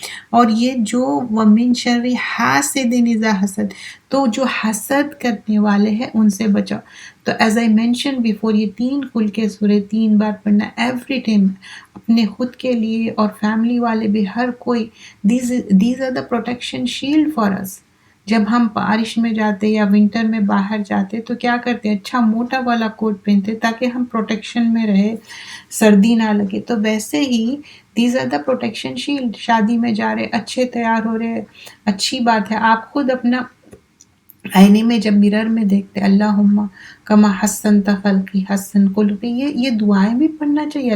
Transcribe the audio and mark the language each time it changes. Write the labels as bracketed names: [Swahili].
[Urdu] اور یہ جو [Arabic] ومن شر حاسد اذا حسد، [Urdu] تو جو حسد کرنے والے ہیں ان سے بچاؤ. تو [English] as I mention before, [Urdu] یہ 3 کل کے سورے 3 بار پڑھنا ایوری ٹائم، اپنے خود کے لیے اور فیملی والے بھی، ہر کوئی. [English] These are the protection shield for us. [Urdu] جب ہم بارش میں جاتے یا ونٹر میں باہر جاتے تو کیا کرتے ہیں، اچھا موٹا والا کوٹ پہنتے تاکہ ہم پروٹیکشن میں رہے، سردی نہ لگے. تو ویسے ہی [English] These are the protection shield. [Urdu] شادی میں جا رہے، اچھے تیار ہو رہے، اچھی بات ہے. آپ خود اپنا آئینے میں جب مرر میں دیکھتے [Arabic] اللہم کما حسنت خلقی حسن خلقی، [Urdu] یہ دعائیں بھی پڑھنا چاہیے.